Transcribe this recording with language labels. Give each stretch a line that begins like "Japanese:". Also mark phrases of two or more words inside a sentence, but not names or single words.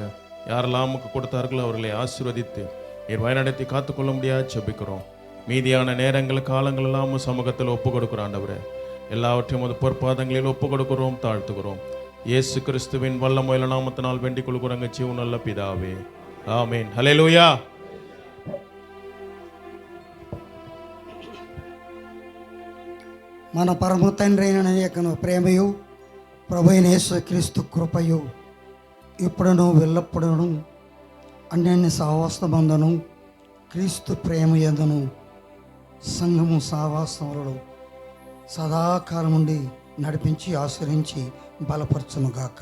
Tamil: யாரெல்லாம் நமக்கு கொடுத்தார்களோ அவர்களை ஆசீர்வதித்து நீர் வழிநடத்தி காத்துக்கொள்ள முடியாது ஜெபிக்கிறோம். மீதியான நேரங்கள் காலங்கள் எல்லாம் சமூகத்தில் ஒப்பு கொடுக்கிறோம். ஆண்டவரே, எல்லாவற்றையும் அது பொற்பாதங்களில் ஒப்பு கொடுக்கிறோம், தாழ்த்துகிறோம். இயேசு கிறிஸ்துவின் வல்லமையுள்ள நாமத்தினால் வேண்டிக் கொள்கிறோம் ஜீவன் நல்ல பிதாவே, ஆமென். ஹல்லேலூயா.
Telugu: మన పరమ తండ్రి అయిన యొక్కను ప్రేమయు ప్రభు అయిన యేసుక్రీస్తు కృపయు ఇప్పుడును ఎల్లప్పుడూను అన్యోన్య సహవాసమందును క్రీస్తు ప్రేమ యందును సంఘము సహవాసములలో సదాకాలం నుండి నడిపించి ఆశ్రయించి బలపరచునుగాక.